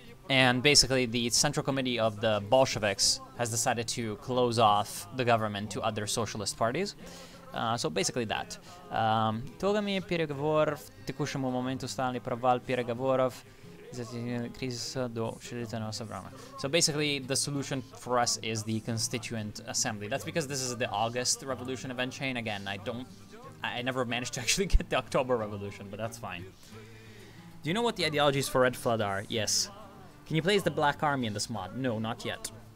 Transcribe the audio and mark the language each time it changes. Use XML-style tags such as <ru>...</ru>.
<en>And basically, the Central Committee of the Bolsheviks has decided to close off the government to other socialist parties. So basically that.</en> <ru>Итогами переговоров в текущему моменту стали провал переговоров из-за кризиса до учредительного собрания.</ru> <en>So basically, the solution for us is the Constituent Assembly. That's because this is the August Revolution event chain. Again, I never managed to actually get the October Revolution, but that's fine. Do you know what the ideologies for Red Flood are? Yes. Can you play as the Black Army in this mod? No, not yet.</en>